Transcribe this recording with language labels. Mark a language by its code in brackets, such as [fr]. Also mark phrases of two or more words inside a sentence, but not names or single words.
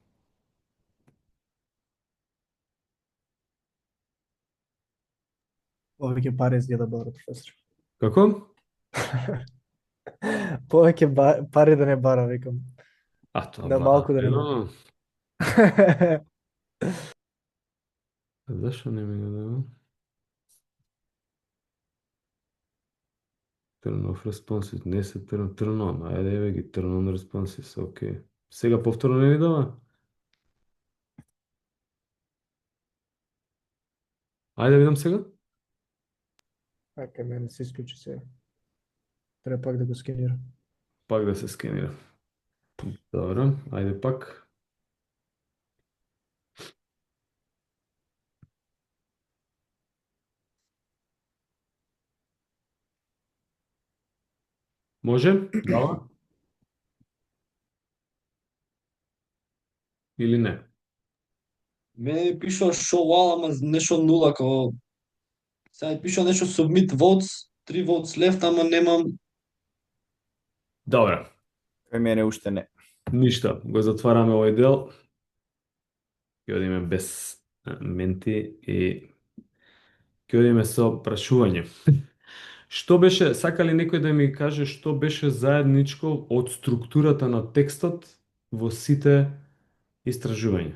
[mk] Повеќе пари изгледа бара, професор. Како? Повеќе пари да не бара, викам. Тоа Да малку да не бара. Зашо не ми го дава? [en] Turn off responses, [mk] не се [en] turn on. [mk] Ајде, еве ги, [en] turn on responses, [mk] окей. Сега повторно не ми дава? Ајде да видам сега. Ака, мене се исклучи сега. Треба пак да го скенира. Пак да се скенира. Добро, ајде пак. Може? Дава? Или не? Мене ми пишува [en] show all, [mk] ама нешто нула, као... Сега ми пишува нешто [en] submit votes, 3 votes left, [mk] ама немам... Добро. Кај мене уште не. Ништа, го затвараме овој дел. Ќе одиме без менти и ќе одиме со прашување. Што беше, сака ли некој да ми каже што беше заедничко од структурата на текстот во сите истражувања?